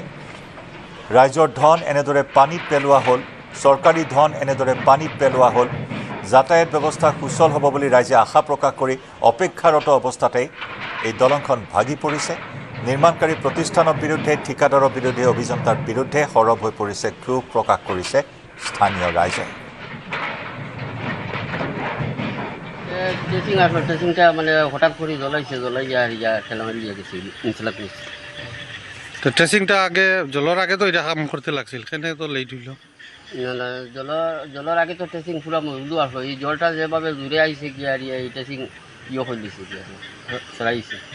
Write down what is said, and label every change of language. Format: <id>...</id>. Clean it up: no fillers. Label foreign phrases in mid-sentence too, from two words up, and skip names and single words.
<as>ৰাইজৰ ধন এনেদৰে পানীত পেলোৱা হ'ল, চৰকাৰী ধন এনেদৰে পানীত পেলোৱা হ'ল। যাতায়াত ব্যৱস্থা সুচল হ'ব বুলি ৰাইজে আশা প্ৰকাশ কৰি অপেক্ষাৰত অৱস্থাতে এই দলংখন ভাগি পৰিছে। নিৰ্মাণকাৰী প্ৰতিষ্ঠানৰ বিৰুদ্ধে, ঠিকাদাৰৰ বিৰুদ্ধে, অভিযন্তাৰ বিৰুদ্ধে সৰব হৈ পৰিছে, ক্ষোভ প্ৰকাশ কৰিছে স্থানীয় রাইজে।</as> <bn>টেস্টিং আসলে টেস্টিংটা মানে হঠাৎ করে জ্বলাই ঠেলামারি দিয়ে গেছে ইনশাল্লাহ প্লিজ। তো টেস্টিংটা আগে জলের আগে তো এটা কাম করতে লাগছিল, কেনে তো লেট হইল? জলের আগে তো টেস্টিং পুরো মজুদ আসলো, এই জলটা যেভাবে জুড়ে আইছে কি আর এই টেস্টিং করে দিছে কি আর সরাইছে।</bn>